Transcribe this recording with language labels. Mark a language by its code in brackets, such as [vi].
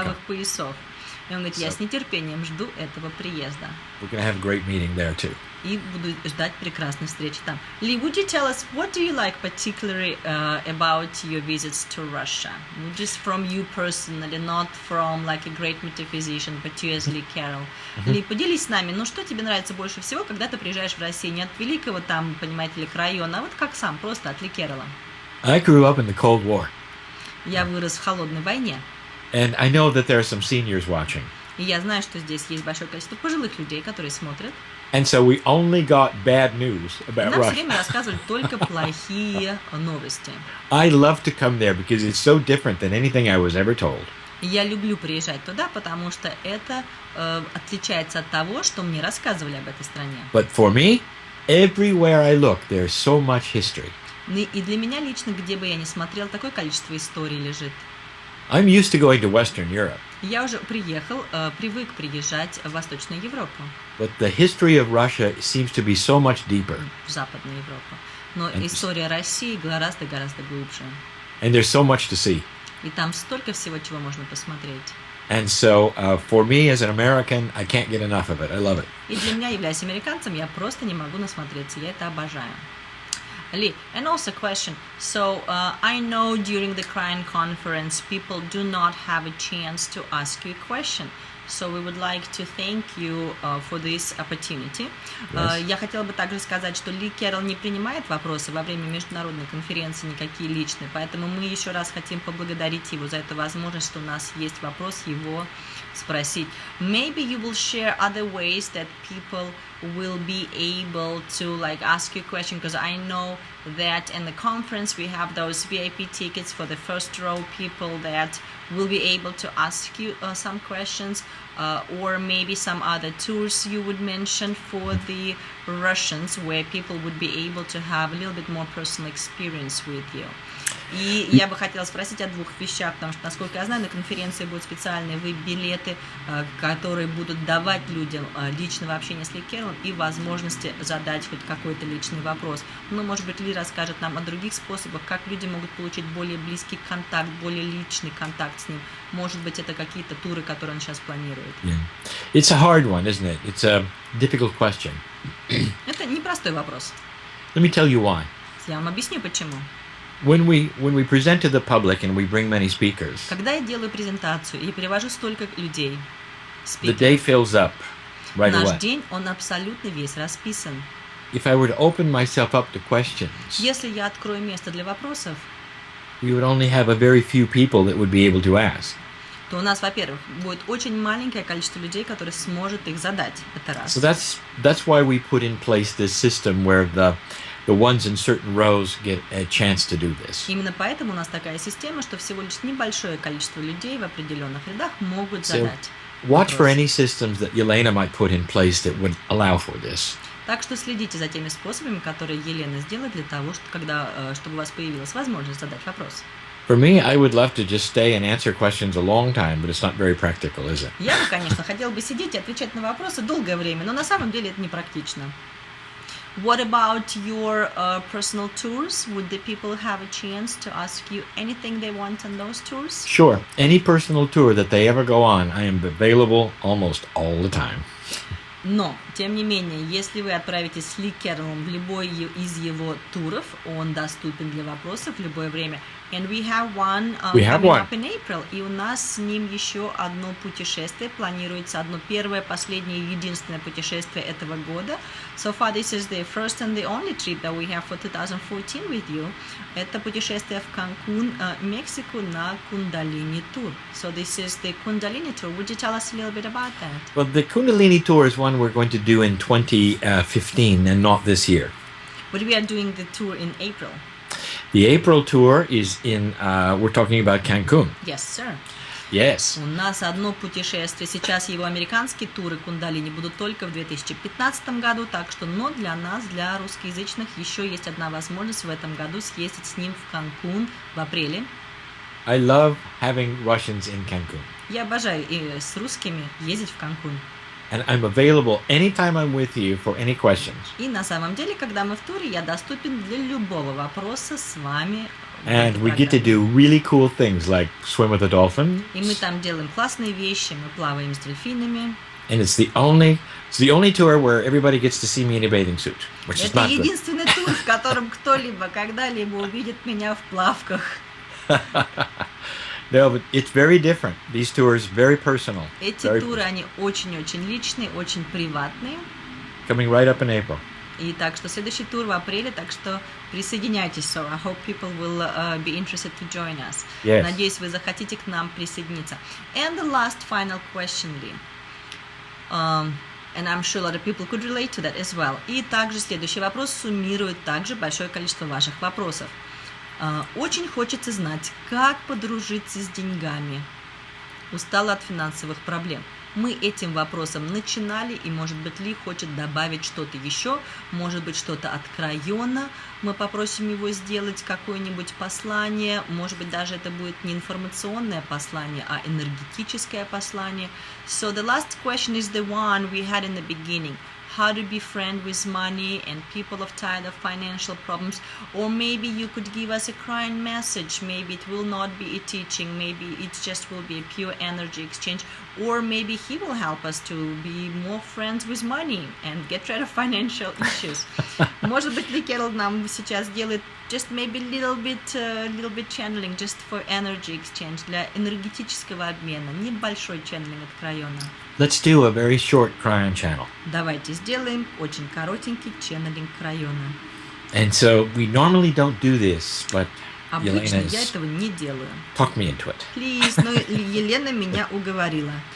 [ru] часовых поясов. И он говорит, я с нетерпением жду этого приезда. [en] We're going to have a great meeting there too. [ru] И буду ждать прекрасной встречи там. [en] Ли, would you tell us what do you like particularly about your visits to Russia? Just from you personally, not from like a great metaphysician, but you as Ли Керролл. [ru] Ли, поделись с нами, ну что тебе нравится больше всего, когда ты приезжаешь в Россию? Не от великого там, понимаете ли, района, а вот как сам, просто от Ли Керролла. [en] I grew up in the Cold War. [ru] Я вырос в холодной войне. [en] And I know that there are some seniors watching. [ru] И я знаю, что здесь есть большое количество пожилых людей, которые смотрят. [en] And so we only got bad news about [ru] Нам все [en] Russia. [ru] время рассказывают только плохие новости. [en] I love to come there because it's so different than anything I was ever told. [ru] И я люблю приезжать туда, потому что это отличается от того, что мне рассказывали об этой стране. [en] But for me, everywhere I look, there's so much history. [ru] И для меня лично, где бы я ни смотрел, такое количество историй лежит. [en] I'm used to going to Western Europe, [ru] Я уже привык приезжать в Восточную Европу, [en] but the history of Russia seems to be so much deeper. [ru] в Западную Европу. Но история России гораздо-гораздо глубже. [en] And there's so much to see. [ru] И там столько всего, чего можно посмотреть. [en] And so for me as an American, I can't get enough of it. I love it. [ru] И для меня, являясь американцем, я просто не могу насмотреться. Я это обожаю. [en] Lee, and also question. So I know during the Krain conference, people do not have a chance to ask you a question. So we would like to thank you for this opportunity. Yes. [ru] Я хотела бы также сказать, что Ли Керролл не принимает вопросы во время международной конференции, никакие личные, поэтому мы еще раз хотим поблагодарить его за эту возможность, что у нас есть вопрос его спросить. [en] Maybe you will share other ways that people will be able to like ask you a question, because I know that in the conference we have those VIP tickets for the first row people that will be able to ask you some questions, or maybe some other tours you would mention for the Russians where people would be able to have a little bit more personal experience with you. [ru] И я бы хотела спросить о двух вещах, потому что, насколько я знаю, на конференции будут специальные веб-билеты, которые будут давать людям личного общения с Ли Керроллом и возможности задать хоть какой-то личный вопрос. Ну, может быть, Ли расскажет нам о других способах, как люди могут получить более близкий контакт, более личный контакт с ним. Может быть, это какие-то туры, которые он сейчас планирует. [en] Yeah. It's a hard one, isn't it? It's a difficult question. [ru] Это непростой вопрос. [en] Let me tell you why. [ru] Я вам объясню, почему. [en] When we present to the public and we bring many speakers, [ru] Когда я делаю презентацию и привожу столько людей, [en] the day fills up right [ru] наш [en] away. [ru] день, он абсолютно весь расписан. [en] If I were to open myself up to questions, [ru] Если я открою место для вопросов, [en] we would only have a very few people that would be able to ask. [ru] то у нас, во-первых, будет очень маленькое количество людей, которые сможет их задать. Это раз. [en] So that's why we put in place this system where the ones in certain rows get a chance to do this. [ru] Именно поэтому у нас такая система, что всего лишь небольшое количество людей в определенных рядах могут [en] So [ru] задать. [en] watch for [ru] вопрос. [en] any systems that Elena might put in place that would allow for this. [ru] Так что следите за теми способами, которые Елена сделает для того, чтобы у вас появилась возможность задать вопрос. [en] For me, I would love to just stay and answer questions a long time, but it's not very practical, is it? [ru] Я бы, конечно, хотела бы сидеть и отвечать на вопросы долгое время, но на самом деле это непрактично. [en] What about your personal tours? Would the people have a chance to ask you anything they want on those tours? Sure. Any personal tour that they ever go on, I am available almost all the time. [ru] Но, тем не менее, если вы отправитесь с Ли Керроллом в любой из его туров, он доступен для вопросов в любое время. [en] And we have one coming up in April. [ru] И у нас с ним еще одно путешествие. Планируется одно первое, последнее и единственное путешествие этого года. [en] So far, this is the first and the only trip that we have for 2014 with you. [ru] Это путешествие в Канкун, Мексику на Кундалини тур. [en] So this is the Kundalini tour. Would you tell us a little bit about that? Well, the Kundalini tour is one we're going to do in 2015 and not this year. But we are doing the tour in April. The April tour is in, we're talking about Cancun. Yes, sir. Yes. [ru] У нас одно путешествие. Сейчас его американские туры Кундалини будут только в 2015 году, так что, но для нас, для русскоязычных, еще есть одна возможность в этом году съездить с ним в Канкун в апреле. [en] I love having Russians in Cancun. [ru] Я обожаю и с русскими ездить в Канкун. [en] And I'm available anytime I'm with you for any questions. [ru] И на самом деле, когда мы в туре, я доступен для любого вопроса с вами. [en] And we get to do really cool things like swim with a dolphin. [ru] И мы там делаем классные вещи, мы плаваем с дельфинами. [en] And it's the only tour where everybody gets to see me in a bathing suit, which is not [ru] Это [en] good. [ru] единственный тур, в котором кто-либо когда-либо увидит меня в плавках. [en] No, but it's very different. These tours very personal. [ru] Эти туры, они очень-очень личные, очень приватные. [en] Coming right up in April. [ru] И так что следующий тур в апреле, так что присоединяйтесь. [en] So I hope people will be interested to join us. Yes. [ru] Надеюсь, вы захотите к нам присоединиться. [en] And the last final question, Lee. And I'm sure a lot of people could relate to that as well. [ru] И также следующий вопрос суммирует также большое количество ваших вопросов. Очень хочется знать, как подружиться с деньгами. Устала от финансовых проблем. Мы этим вопросом начинали, и, может быть, Ли хочет добавить что-то еще, может быть, что-то от Крайона. Мы попросим его сделать какое-нибудь послание, может быть, даже это будет не информационное послание, а энергетическое послание. [en] So the last question is the one we had in the beginning. How to be friend with money and people of tired of financial problems, or maybe you could give us a crying message. Maybe it will not be a teaching, maybe it just will be a pure energy exchange, or maybe he will help us to be more friends with money and get rid of financial issues. [ru] Может быть, Ли Керролл нам сейчас делает [en] just maybe little bit channeling just for energy exchange, [ru] для энергетического обмена, небольшой channeling от Крайона. [en] Let's do a very short Cryon channel. [ru] Давайте сделаем очень коротенький ченнелинг Крайона. [en] And so we normally don't do this, but [ru] Обычно Елена я этого не делаю. [en] talked me into it. Please, [ru] но Елена меня уговорила.